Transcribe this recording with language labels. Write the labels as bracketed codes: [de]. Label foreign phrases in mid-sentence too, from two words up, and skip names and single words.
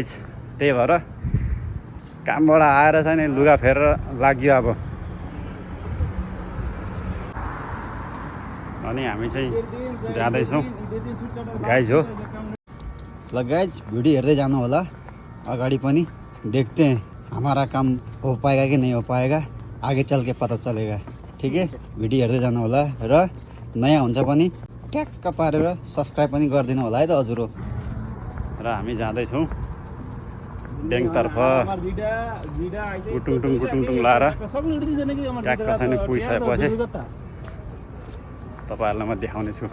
[ne] त्यही भएर कामबाट आएर चाहिँ नि लुगा फेरेर लाग्यो अब। अनि हामी चाहिँ जाँदैछौँ गाइज हो। ल गाइज भिडियो हेर्दै जानु होला, अगाडि पनि [hi] देखते हैं हमारा काम हो पाएगा कि नहीं हो पाएगा, आगे चल के पता चलेगा। ठीक है, [ne] भिडियो हेर्दै जानु होला र नयाँ हुन्छ भने ट्याक्क पारेर सब्सक्राइब पनि गरिदिनु होला है त हजुर। र हामी जाँदैछौँ ब्याङ्कतर्फ गुटुङटुङ लाएर ट्याक्क छैन पुगिसकेपछि तपाईँहरूलाई म देखाउने छु।